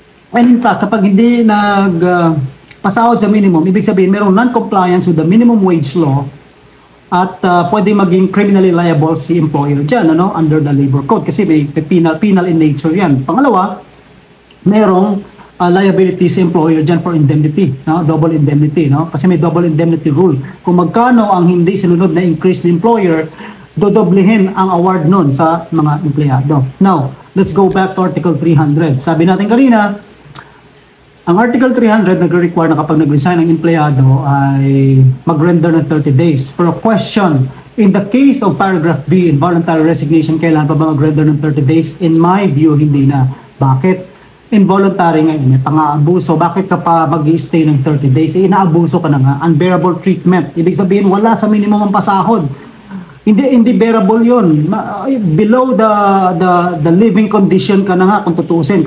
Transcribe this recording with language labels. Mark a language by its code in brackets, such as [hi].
[tl] And in fact, kapag hindi pasahod sa minimum, ibig sabihin mayroong non-compliance [en] with the minimum wage law [tl] at pwede maging criminally liable si employer dyan, [en] under the labor code [tl] kasi may penal in nature yan. Pangalawa, mayroong liability si employer dyan for indemnity, double indemnity, kasi may double indemnity rule. Kung magkano ang hindi sinunod na increase ng employer, dodoblehin ang award nun sa mga empleyado. [en] Now, let's go back to Article 300. [tl] Sabi natin kanina, ang Article 300 nagre-require na kapag nag-resign ang empleyado ay mag-render ng 30 days. [en] Pero question, in the case of paragraph B, involuntary resignation, [tl] kailan pa ba mag-render ng [en] 30 days? In my view, [tl] hindi na. Bakit? Involuntary ngayon, may pang-aabuso. Bakit ka pa mag-i-stay ng 30 days? Inaabuso ka na nga. Unbearable treatment. Ibig sabihin, wala sa minimum ang pasahod. Hindi bearable yun. [en] Below the living condition [tl] ka na nga kung tutuusin.